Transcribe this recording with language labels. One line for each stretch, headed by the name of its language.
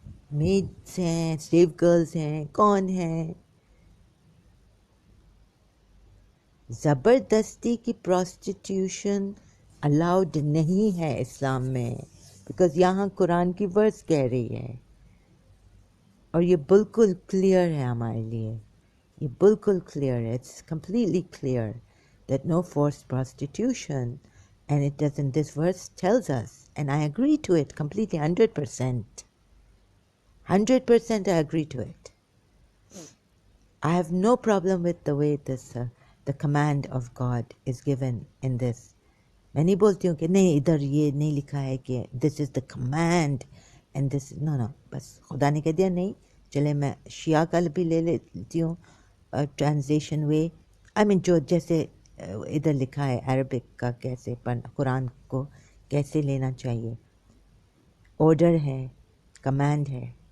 Urdu: میڈس ہیں، safe girls ہیں، کون ہیں؟ زبردستی کی پراسٹیٹیوشن الاؤڈ نہیں ہے اسلام میں، بیکاز یہاں قرآن کی ورس کہہ رہی ہے، اور یہ بالکل کلیئر ہے ہمارے لیے، یہ بالکل کلیئر ہے، it's completely clear that no force پراسٹیٹیوشن.
English: And it doesn't, this verse tells us, and I agree to it completely 100%. 100% I agree to it. I have no problem with the way this, the command of God is given in this.
Urdu: میں نہیں بولتی ہوں کہ نہیں ادھر یہ نہیں لکھا ہے کہ دس از دا کمانڈ اینڈ دس، نو، بس خدا نے کہہ دیا نہیں، چلے میں شیعہ کا بھی لے لیتی ہوں ٹرانسلیشن وے. آئی مین جو جیسے ادھر لکھا ہے عربک کا کیسے پڑھنا، قرآن کو کیسے لینا چاہیے، آرڈر ہے، کمانڈ ہے.